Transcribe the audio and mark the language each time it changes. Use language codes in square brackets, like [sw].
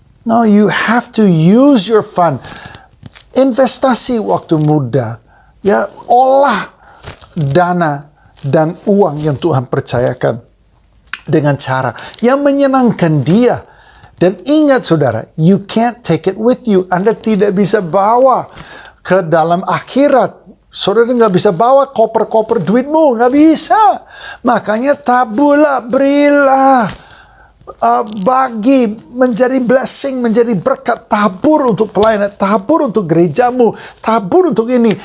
[en] No, you have to use your fund. [id] Investasi waktu muda. Ya, olah dana dan uang yang Tuhan percayakan dengan cara yang menyenangkan Dia. Dan ingat saudara, [en] you can't take it with you. [id] Anda tidak bisa bawa ke dalam akhirat. Saudara nggak bisa bawa koper-koper duitmu, nggak bisa. Makanya taburlah, berilah, bagi, menjadi blessing, menjadi berkat, tabur untuk pelayanan, tabur untuk gerejamu, tabur untuk ini.